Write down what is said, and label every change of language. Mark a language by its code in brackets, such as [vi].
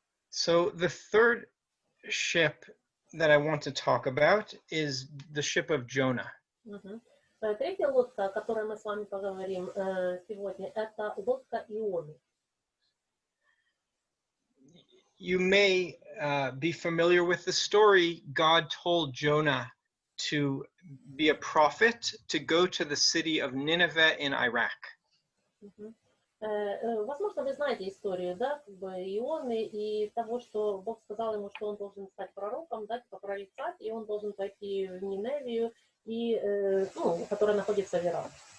[en] So the third ship that I want to talk about is the ship of Jonah. [ru] Третья лодка, о которой мы с вами поговорим сегодня, это лодка Ионы. [en] You may be familiar with the story. God told Jonah to be a prophet, to go to the city of Nineveh in Iraq. [ru] Возможно, вы знаете историю, да, как бы Ионы и того, что Бог сказал ему, что он должен стать пророком, да, типа прорицать, и он должен пойти в Ниневию, и, которая находится в Ираке.